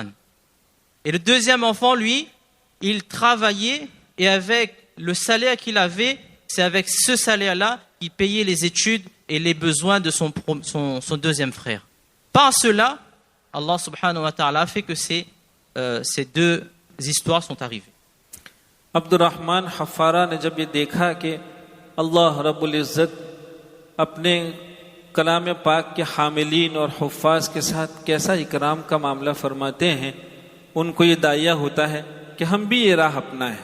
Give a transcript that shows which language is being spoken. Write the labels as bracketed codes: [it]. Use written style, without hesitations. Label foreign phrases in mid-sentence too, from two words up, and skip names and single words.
[fr] Et le deuxième enfant, lui, il travaillait et avec le salaire qu'il avait, c'est avec ce salaire-là qu'il payait les études et les besoins de son deuxième frère. Par cela, Allah [ar] سبحانه و تعالى [fr] a fait que ces deux histoires sont arrivées. [ur] عبدالرحمن حفارہ نے جب یہ دیکھا کہ اللہ رب العزت اپنے کلام پاک کے حاملین اور حفاظ کے ساتھ کیسا اکرام کا معاملہ فرماتے ہیں، ان کو یہ داعیہ ہوتا ہے کہ ہم بھی یہ راہ اپنائیں.